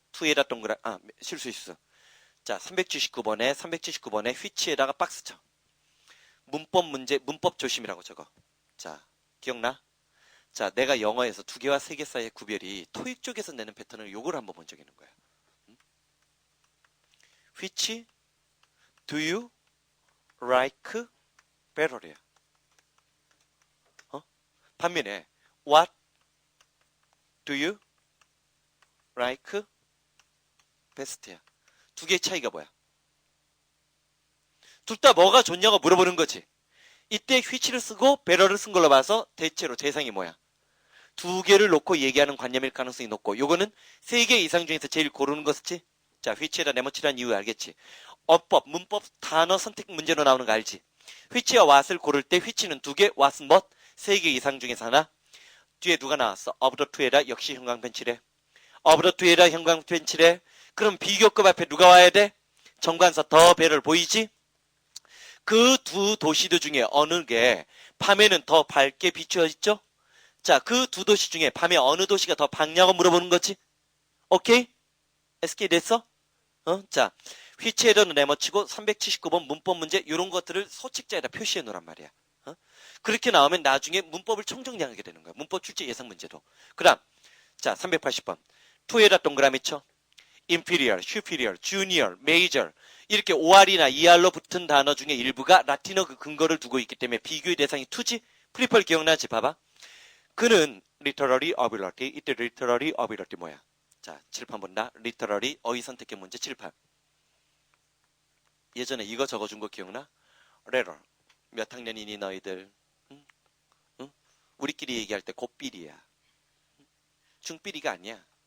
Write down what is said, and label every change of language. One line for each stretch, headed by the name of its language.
Korean: to에다 동그라, 실수. 자, 379번에 which에다가 박스 쳐. 문법 문제, 문법 조심이라고 적어. 자, 기억나? 자, 내가 영어에서 두 개와 세 개 사이의 구별이 토익 쪽에서 내는 패턴을 요걸 한번 먼저 적는 거야.
English: Which do you like better이야.
Korean: 반면에
English: what do you like best야.
Korean: 두 개의 차이가 뭐야? 둘 다 뭐가 좋냐고 물어보는 거지. 이때 which를 쓰고 better를 쓴 걸로 봐서 대체로 대상이 뭐야? 두 개를 놓고 얘기하는 관념일 가능성이 높고, 요거는 세 개 이상 중에서 제일 고르는 것이지. 자, which에다 네모치란 이유 알겠지? 어법, 문법, 단어 선택 문제로 나오는 거 알지? which와 what을 고를 때 which는 두 개, what은 what? 세 개 이상 중에서 하나. 뒤에 누가 나왔어?
English: of the two
Korean: 에다 역시 형광펜칠해.
English: of the two
Korean: 에다 형광펜칠해. 그럼 비교급 앞에 누가 와야 돼? 정관사 더 배를 보이지? 그 두 도시들 중에 어느 게 밤에는 더 밝게 비추어 있죠? 자, 그 두 도시 중에 밤에 어느 도시가 더 밝냐고 물어보는 거지? 오케이? SK 됐어? 자, which에다는 네모치고 379번 문법 문제 이런 것들을 소책자에다 표시해 놓으란 말이야. 그렇게 나오면 나중에 문법을 총정리하게 되는 거야. 문법 출제 예상 문제도. 그 다음, 자, 380번. to에다 동그라미 쳐.
English: inferior, superior, junior, major.
Korean: 이렇게 OR이나 ER로 붙은 단어 중에 일부가 라틴어 그 근거를 두고 있기 때문에 비교의 대상이 to지? 프리펄 기억나지? 봐봐. 그는 literary ability. 이때 literary ability 뭐야? 자, 칠판 본다. literary 어휘 선택의 문제 칠판. 예전에 이거 적어준 거 기억나? letter. 몇 학년이니 너희들? 응? 응? 우리끼리 얘기할 때 곱비리야. 중비리가 아니야.